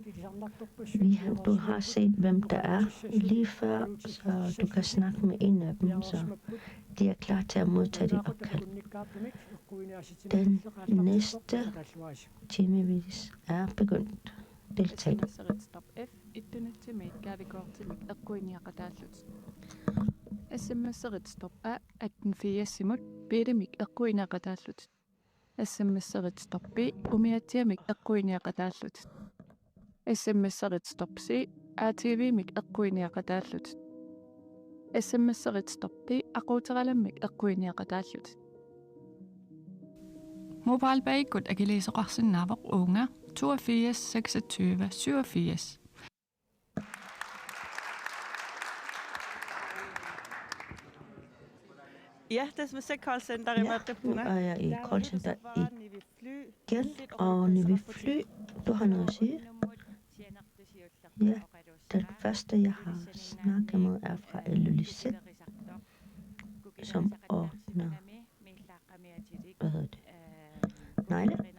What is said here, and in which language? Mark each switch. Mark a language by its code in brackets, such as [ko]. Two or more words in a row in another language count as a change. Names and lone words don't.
[da] Du har set, hvem der er lige før, så du kan snakke med en af dem, så de er klar til at modtage dit opkald. Den næste timevis er begyndt. Deltag. [kl] SMS-erit stop F ittunatsimik kaavikortimik eqquiniaqataallут. SMS-erit stop A 18 biidimik eqquiniaqataallut. SMS-erit stop B umiatiamik eqquiniaqataallut. SMS-erit stop C ATV-mik eqquiniaqataallut. SMS-erit stop D aquuteralamik eqquiniaqataallut. Mobilbaikut akiliisoqarsinnaavoq uunga 82 26 87. [da] Ja, det er som et callcenter i Nu Madripuna. er jeg i callcenter igen, og når vi fly, du har noget at sige? Ja, den første, jeg har snakket med, er fra Elulisset, som ordner, hvad hedder det, negle.